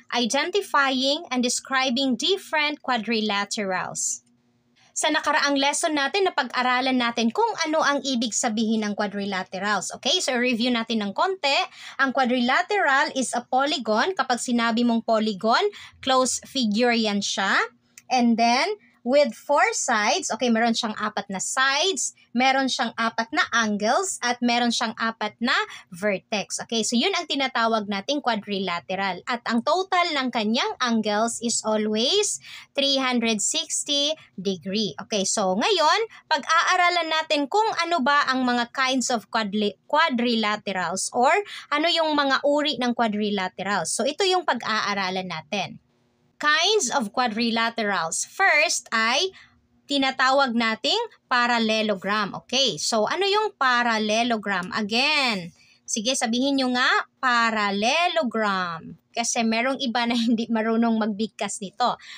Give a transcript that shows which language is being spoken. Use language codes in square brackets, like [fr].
[en] Identifying and describing different quadrilaterals. [tl] Sa nakaraang lesson natin, napag-aralan natin kung ano ang ibig sabihin ng quadrilaterals. Okay, so review natin ng konti. [en] Ang quadrilateral is a polygon. [tl] Kapag sinabi mong polygon, closed figure yan siya. [en] And then, with 4 sides, [tl] okay, meron siyang 4 na sides, meron siyang 4 na angles, at meron siyang 4 na vertex. Okay, so yun ang tinatawag nating quadrilateral. At ang total ng kanyang angles [en] is always 360 degree. [tl] Okay, so ngayon, pag-aaralan natin kung ano ba ang mga kinds of quadrilaterals or ano yung mga uri ng quadrilaterals. So ito yung pag-aaralan natin. [en] Kinds of quadrilaterals. [tl] First ay tinatawag nating parallelogram. Okay, so ano yung parallelogram? Again, sige sabihin nyo nga, parallelogram. Kasi merong iba na hindi marunong magbigkas nito.